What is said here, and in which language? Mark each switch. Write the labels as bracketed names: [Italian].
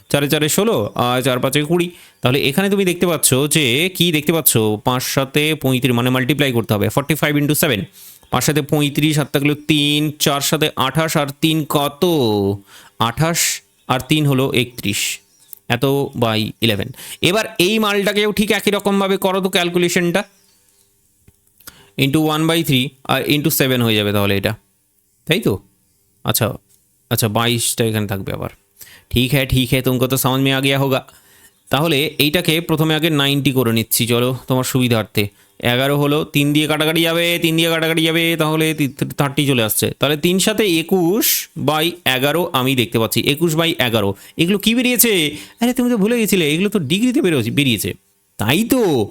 [Bangla] 4 4 16 আর 4 5 20। তাহলে এখানে তুমি দেখতে পাচ্ছ যে কি দেখতে পাচ্ছ, 5 7 35 মানে মাল্টিপ্লাই করতে হবে 45 ইন্টু 7, 5 7 35, 7 থাকলো 3, 4 7 28 আর 3 কত, 28 আর 3 হলো 31, এত বাই 11। এবার এই মালটাকেও ঠিক একই রকমভাবে করো তো ক্যালকুলেশনটা, ইন্টু 1/3 আর ইন্টু 7 হয়ে যাবে তাহলে এটা, তাই তো? আচ্ছা আচ্ছা, 22টা এখানে থাকবে আবার। ঠিক হ্যাঁ [Hindi] তুমকো তো समझ में आ गया होगा। [Bangla] তাহলে এইটাকে প্রথমে আগে 90 করে নিচ্ছি, চলো তোমার সুবিধার্থে। 11 হলো, 3 দিয়ে কাটাকাটি যাবে, 3 দিয়ে কাটাকাটি যাবে, তাহলে 30 চলে আসছে। তাহলে 3 সাথে 21/11 আমি দেখতে পাচ্ছি, 21/11। এগুলো কি বেরিয়েছে? আরে তুমি তো ভুলে গেছিলে, এগুলো তো ডিগ্রিতে বেরিয়েছে, তাই তো?